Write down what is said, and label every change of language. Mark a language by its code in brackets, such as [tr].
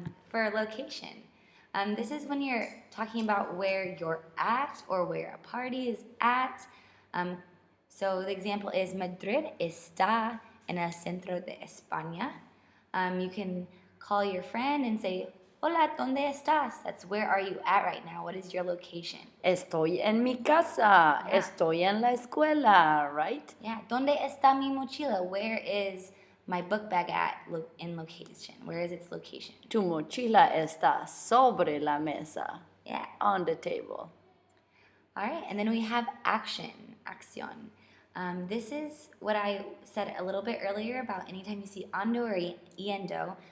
[en] For a location, this is when you're talking about where you're at or where a party is at. So the example is [es] Madrid está en el centro de España. [en] You can call your friend and say, [es] hola, ¿dónde estás? [en] That's where are you at right now? What is your location? [es] Estoy en mi casa. Yeah. Estoy en la escuela, right? Yeah, ¿dónde está mi mochila? [en] Where is my book bag at in location? Where is its location? [es] Tu mochila está sobre la mesa. Yeah. [en] On the table. All right, and then we have action, acción. This is what I said a little bit earlier about anytime you see ando or yendo.